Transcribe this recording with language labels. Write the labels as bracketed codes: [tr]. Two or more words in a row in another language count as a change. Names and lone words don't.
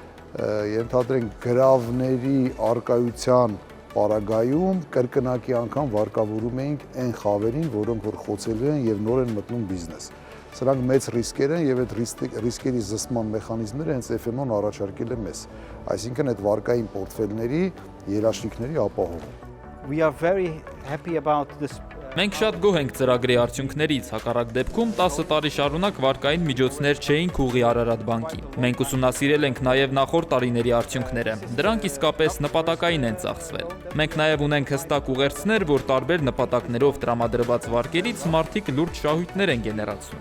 [hy] ենթադրենք գրավների արկայության պարագայում կրկնակի անգամ վարկավորում էինք այն խավերին, որոնք որ խոցելու են եւ նոր են մտնում բիզնես։ Սրանք մեծ ռիսկեր են եւ այդ ռիսկերի զսպման մեխանիզմները հենց FMO-ն առաջարկել է մեզ։ Այսինքն այդ վարկային պորտֆելների երաշխիքների ապահովում։ [en] We are very happy about this. [hy] Մենք շատ գոհ ենք ծրագրի արդյունքներից, հակառակ դեպքում 10 տարի շարունակ վարկային միջոցներ չէինք ուղղի Արարատ բանկին։ Մենք ուսումնասիրել ենք նաև նախորդ տարիների արդյունքները։ Դրանք իսկապես նպատակային են ծախսվել։ Մենք նաև ունենք հստակ ուղերձներ, որ տարբեր նպատակներով տրամադրված վարկերից մարդիկ լուրջ շահույթներ են գեներացնում։